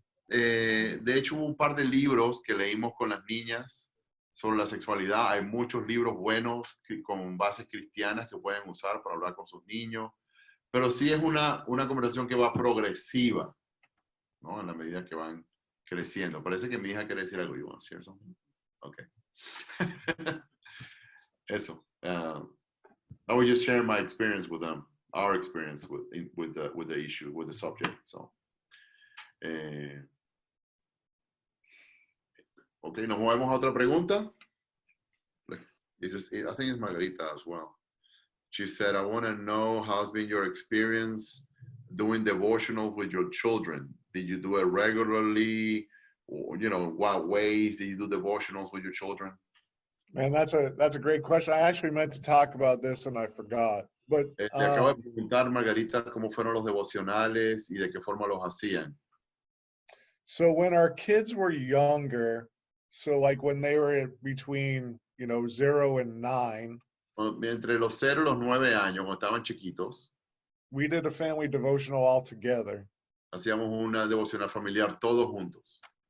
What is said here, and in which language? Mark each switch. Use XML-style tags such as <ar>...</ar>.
<es>De hecho, hubo un par de libros que leímos con las niñas sobre la sexualidad. Hay muchos libros buenos con bases cristianas que pueden usar para hablar con sus niños. Pero sí es una conversación que va progresiva, ¿no? En la medida que van creciendo. Parece que mi hija quiere decir algo.</es> <en>¿You want to share something? Okay.</en> <es>Eso.</es> <en>I was just sharing my experience with them, our experience with the issue, with the subject.</en> <es>So, okay, nos movemos a otra pregunta.</es> <en>I think it's Margarita as well. She said, I want to know how's been your experience doing devotional with your children. Did you do it regularly? Or, what ways did you do devotionals with your children? Man, that's a great question. I actually meant to talk about this and I forgot. But</en> <es>Le acabo de preguntar, Margarita, cómo fueron los devocionales y de qué forma los hacían.</es> <en>So when our kids were younger, so like when they were between 0 and 9,</en> <es>entre los 0 y los 9 años, cuando estaban chiquitos,</es> <en>we did a family devotional all together.</en> <es>Hacíamos una devocional familiar todos juntos.</es>